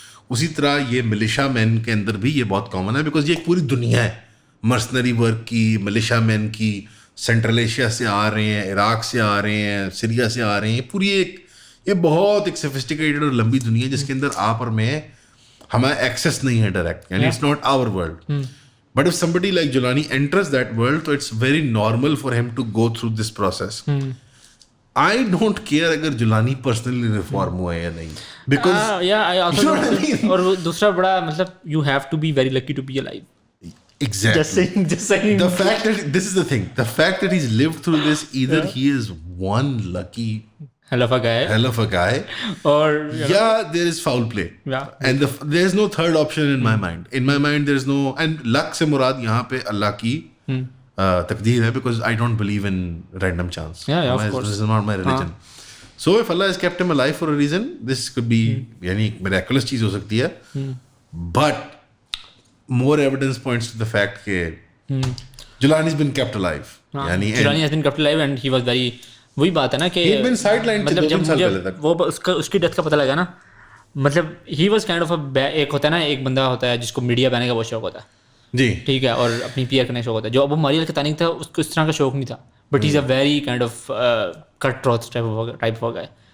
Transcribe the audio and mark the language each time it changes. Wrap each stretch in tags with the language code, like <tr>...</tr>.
<ur>اسی طرح یہ ملیشیا مین کے اندر بھی یہ بہت کامن ہے, بیکاز یہ ایک پوری دنیا ہے مرسنری ورک کی, ملیشیا مین کی. سینٹرل ایشیا سے آ رہے ہیں, عراق سے آ رہے ہیں, سیریا سے آ رہے ہیں. پوری یہ بہت ایک سوفسٹیکیٹڈ اور لمبی دنیا ہے جس کے اندر آپ اور میں, ہمارا ایکسیس نہیں ہے ڈائریکٹ, یعنی</ur> <en>It's not our world. But if somebody like Jolani enters that world, so it's very normal for him to go through this process. I don't care اگر Jolani personally reform</en> <ur>ہوا ہے یا نہیں,</ur> <en>because</en> <ur>اور دوسرا بڑا مطلب</ur> <en>you have to be very lucky to be alive. Exactly. Just saying. The fact that this is the thing, the fact that he's lived through this, either he is one lucky hell of a guy, or there is foul play. And there is no third option in my mind. In my mind there is no, and luck</en> <ur>se murad yahan pe Allah ki taqdeer hai,</ur> <en>because I don't believe in random chance. Of course. This is not my religion. So if Allah has kept him alive for a reason, this could be</en> <ur>yani miraculous cheez ho sakti hai.</ur> <en>But more evidence points to the fact that Jolani has been kept alive. Jolani has been kept alive, and he was very,</en> <ur>وہی بات ہے نا کہ مطلب جب وہ اس کی death کا پتہ لگا نا, مطلب ہی واز کائنڈ آف ایک ہوتا ہے نا, ایک بندہ ہوتا ہے جس کو میڈیا بنانے کا بہت شوق ہوتا ہے, جی ٹھیک ہے, اور اپنی پی آر کرنے کا شوق ہوتا ہے. جو ابو ماری الکتانی تھا اس کو اس طرح کا شوق نہیں تھا,</ur> <en>but he is a very kind of cut truth type</en> <ur>ہو گئے.</ur>